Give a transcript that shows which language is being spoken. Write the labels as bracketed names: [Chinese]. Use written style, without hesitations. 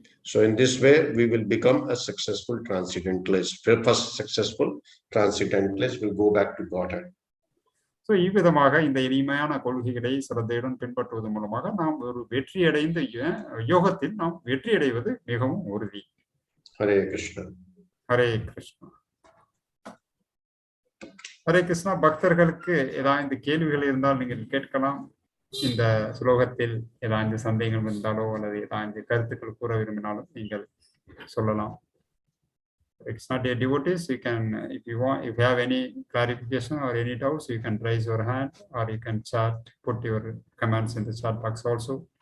[English] So in this way we will become a successful transcendentalist. First successful transcendentalist will go back to Godhead. [Tamil] So இவ்விதமாக இந்த எளிமையான கொள்கைகளை சிரத்தையுடன் பின்பற்றுவதன் மூலமாக நாம் ஒரு வெற்றி அடைந்த யோகத்தில் நாம் வெற்றி அடைவது மிகவும் உறுதி. ஹரே கிருஷ்ணா. ஹரே கிருஷ்ணா. ஹரே கிருஷ்ணா. பக்தர்களுக்கு ஏதாவது கேள்விகள் இருந்தால் நீங்கள் கேட்கலாம். இந்த ஸ்லோகத்தில் ஏதாவது சந்தேகம் இருந்தாலோ அல்லது ஏதாவது கருத்துக்கள் கூற விரும்பினாலும் நீங்கள் சொல்லலாம். [English] It's not a devotees, you can, if you have any clarification or any doubts, you can raise your hand or you can chat, put your comments in the chat box also.